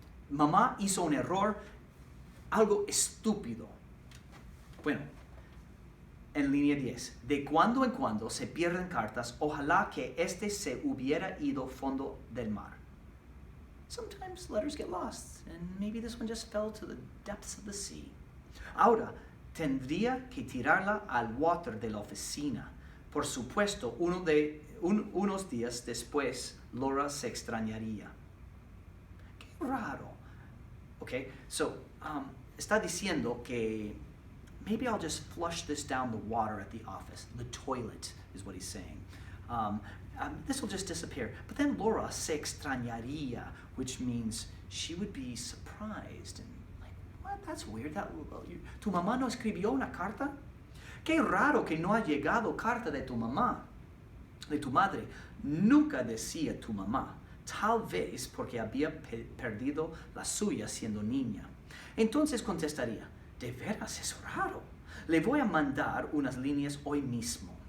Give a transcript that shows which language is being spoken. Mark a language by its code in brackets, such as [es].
[es] Mamá hizo un error, algo estúpido. Bueno, en línea 10. De cuando en cuando se pierden cartas, ojalá que se hubiera ido fondo del mar. [en] Sometimes letters get lost, and maybe this one just fell to the depths of the sea. [es] Ahora, tendría que tirarla al water de la oficina. Por supuesto, unos días después, Laura se extrañaría. Qué raro. [en] Okay, so, [es] está diciendo que [en] maybe I'll just flush this down the water at the office. The toilet is what he's saying. This will just disappear. But then Laura [es] se extrañaría, [en] which means she would be surprised and like, what? That's weird. [es] ¿Tu mamá no escribió una carta? Qué raro que no ha llegado carta de tu mamá, de tu madre. Nunca decía tu mamá. Tal vez porque había perdido la suya siendo niña. Entonces contestaría, de veras es raro. Le voy a mandar unas líneas hoy mismo.